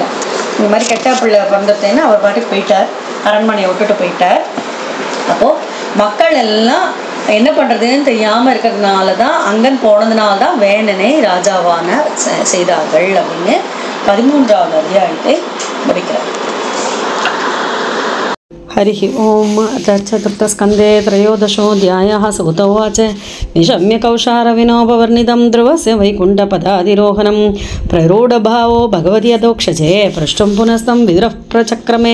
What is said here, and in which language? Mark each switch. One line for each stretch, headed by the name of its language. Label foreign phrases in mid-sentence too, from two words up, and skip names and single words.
Tamil: இந்த மாதிரி கெட்ட பிள்ளை பிறந்ததுன்னு அவர் பாட்டுக்கு போயிட்டார், அரண்மனையை விட்டுட்டு போயிட்டார். அப்போ மக்கள் எல்லாம் என்ன பண்றதுன்னு தெரியாம இருக்கிறதுனாலதான், அங்கன் போனதுனால்தான் வேணனை ராஜாவான செய்தார்கள் அப்படின்னு 13வது அத்தியாயத்தை முடிக்கிறார்.
Sanskrit: हरिः ओम्. चतुर्थस्कन्धे त्रयोदशोऽध्यायः. सूत उवाच निशम्य कौशारविनोपवर्णितं ध्रुवस्य वैकुण्ठपदाधिरोहणं प्ररूढभावो भगवति अधोक्षजे पृष्टुं पुनस्तं विदुरः प्रचक्रमे.